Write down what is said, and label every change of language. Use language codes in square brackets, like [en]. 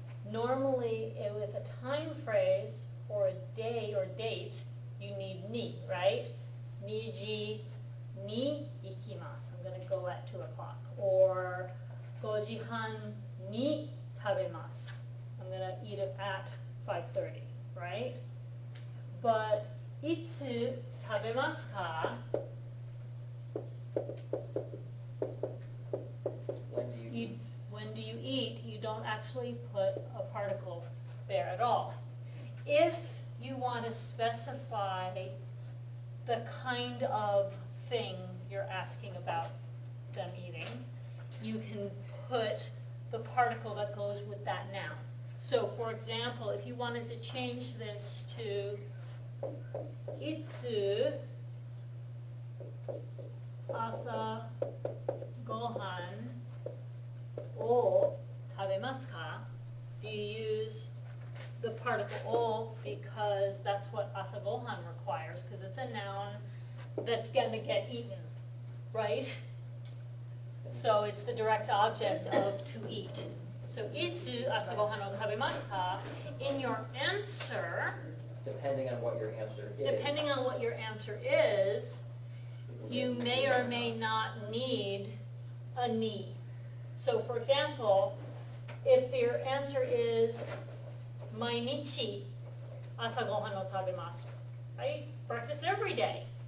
[en] Normally, with a time phrase or a day or date, you need ni, right? [ja] Niji ni ikimasu. [en] I'm gonna go at 2 o'clock. Or [ja] 5時半に食べます. [en] gonna eat it at 5:30, right? [ja] But, いつ食べますか? [en] When do you eat? When do you eat, you don't actually put a particle there at all. If you want to specify the kind of thing you're asking about them eating, you can put the particle that goes with that noun. So for example, if you wanted to change this to [ja] いつ朝ごはんを食べますか? [en] Do you use the particle o because that's what asa gohan requires, because it's a noun that's gonna get eaten, right? So it's the direct object of to eat. [ja] So いつ朝ごはんを食べますか? [en] In your answer, Depending on what your answer is. depending on what your answer is, you may or may not need a ni. So for example, if your answer is [ja] 毎日朝ごはんを食べます, [en] right? Breakfast every day.